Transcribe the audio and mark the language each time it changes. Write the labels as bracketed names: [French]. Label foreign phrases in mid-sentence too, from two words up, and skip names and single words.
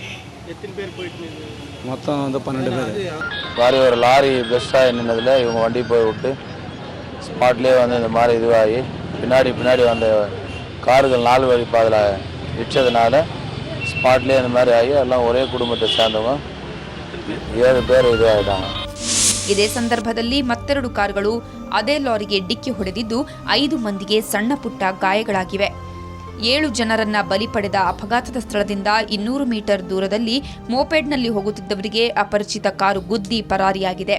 [Tamil] எத்தனை பேர் போயிட்டு? மொத்தம் வந்து 12 பேர். ஒரு லாரி பெஸ்ட்டாக நின்னதில் இவங்க வண்டி போய் விட்டு ஸ்பாட்லேயே வந்து இந்த மாதிரி இதுவாகி பின்னாடி வந்த கார்கள் 4 வழி பாதையில் இடிச்சதுனால ஸ்பாட்லேயே இந்த மாதிரி ஆகி எல்லாம் ஒரே குடும்பத்தை சேர்ந்தவங்க 7 பேர் ಇದಾಗಿದ್ದಾರೆ. [Kannada] ಇದೇ ಸಂದರ್ಭದಲ್ಲಿ ಮತ್ತೆರಡು ಕಾರುಗಳು ಅದೇ ಲಾರಿಗೆ ಡಿಕ್ಕಿ ಹೊಡೆದಿದ್ದು 5 ಮಂದಿಗೆ ಸಣ್ಣ ಪುಟ್ಟ ಗಾಯಗಳಾಗಿವೆ. 7 ಜನರನ್ನ ಬಲಿ ಪಡೆದ ಅಪಘಾತದ ಸ್ಥಳದಿಂದ 200 ಮೀಟರ್ ದೂರದಲ್ಲಿ ಮೋಪೆಡ್ನಲ್ಲಿ ಹೋಗುತ್ತಿದ್ದವರಿಗೆ ಅಪರಿಚಿತ ಕಾರು ಗುದ್ದಿ ಪರಾರಿಯಾಗಿದೆ.